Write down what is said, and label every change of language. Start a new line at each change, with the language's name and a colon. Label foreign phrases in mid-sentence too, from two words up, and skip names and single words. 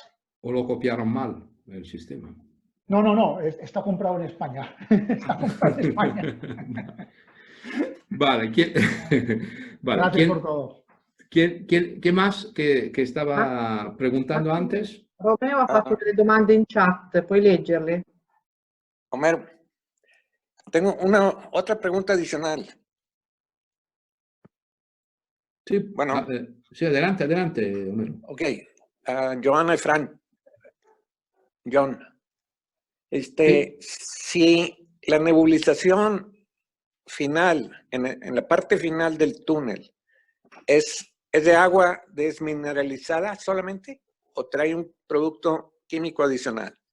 Spanish: O lo copiaron mal el sistema. No, está comprado en España. Está comprado en España. Vale, Gracias por todo. ¿Qué más que estaba preguntando antes?
Italian: Romeo ha fatto delle domande in chat, puoi leggerle?
Spanish: Homero, tengo otra pregunta adicional. Sí, bueno. Sí, adelante, Homero. Ok, Johanna y Fran. John, si la nebulización final, en la parte final del túnel, ¿es de agua desmineralizada solamente o trae un producto químico adicional?